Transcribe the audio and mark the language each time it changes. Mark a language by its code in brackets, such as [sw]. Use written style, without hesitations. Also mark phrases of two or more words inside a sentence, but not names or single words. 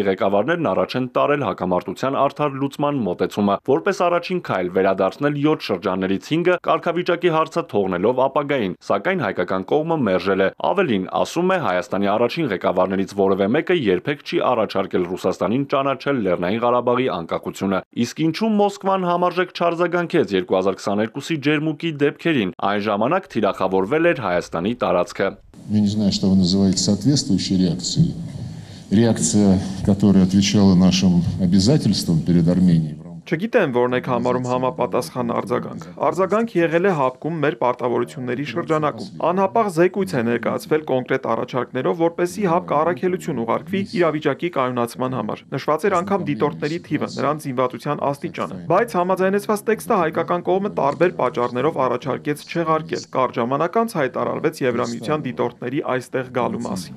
[hy] ղեկավարներն առաջ են տարել հակամարտության արդար լուծման մոտեցումը, որպես առաջին քայլ վերադարձնել 7 շրջաններից 5-ը կարգավիճակի հարցը թողնելով ապագային, սակայն հայկական կողմը մերժել է։ Ավելին, ասում է, Հայաստանի առաջին ղեկավարներից որևէ մեկը երբեք չի առաջարկել Ռուսաստանին ճանաչել Լեռնային Ղարաբաղի անկախությունը։ Իսկ ինչու Մոսկվան համարժեք չարձագանքեց 2022-ի ջերմուկի դեպքերին, այն ժամանակ թիրախավորվել էր Հայաստանի տարածքը։ [ru] Я не знаю, что вы называете соответствующей реакцией. Реакция, которая отвечала нашим обязательствам перед Арменией. [hy] Չգիտեմ, որն եք համարում համապատասխան արձագանք։ Արձագանք եղել է հապկում մեր պարտավորությունների շրջանակում։ Անհապաղ զեկույց է ներկայացվել կոնկրետ առաջարկներով, որպեսզի հապկ առաքելություն ուղարկվի իրավիճակի կայունացման համար։ Նշված էր անգամ դիտորդների թիվը, նրանց զինվածության աստիճանը։ Բայց համաձայնեցված տեքստը հայկական կողմը տարբեր պատճառներով առաջարկեց չեղարկել։ Կարճ ժամանակ անց հայտարարվեց Եվրամիության դիտորդների այստեղ գալու մասին։